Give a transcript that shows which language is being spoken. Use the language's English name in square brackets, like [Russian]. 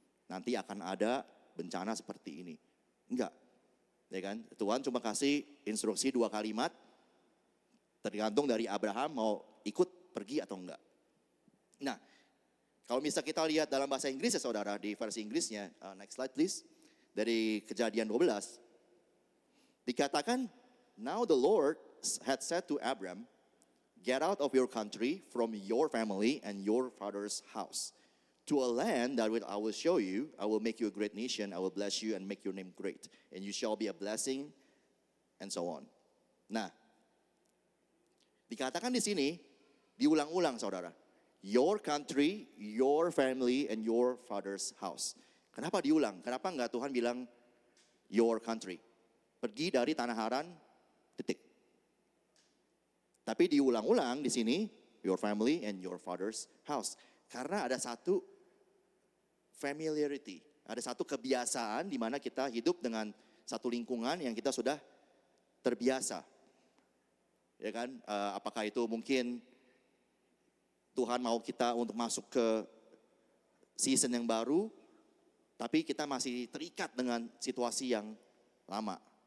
[Indonesian] Nanti akan ada bencana seperti ini. Enggak. Ya kan? Tuhan cuma kasih instruksi 2 kalimat, tergantung dari Abraham mau ikut pergi atau enggak. Nah, kalau misalnya kita lihat dalam bahasa Inggris ya saudara, di versi Inggrisnya, [English] next slide please, [Indonesian] dari Kejadian 12. Dikatakan, [English] now the Lord had said to Abram, get out of your country, from your family and your father's house, to a land that I will show you. I will make you a great nation. I will bless you and make your name great. And you shall be a blessing, and so on. [Indonesian] Nah, dikatakan di sini, diulang-ulang saudara. [English] Your country, your family, and your father's house. [Indonesian] Kenapa diulang? Kenapa enggak Tuhan bilang [English] your country? [Indonesian] Pergi dari tanah Haran, titik. Tapi diulang-ulang di sini, [English] your family and your father's house. [Indonesian] Karena ada satu familiarity, ada satu kebiasaan di mana kita hidup dengan satu lingkungan yang kita sudah terbiasa. Ya kan? Apakah itu mungkin Tuhan mau kita untuk masuk ke season yang baru, tapi kita masih terikat dengan situasi yang lama.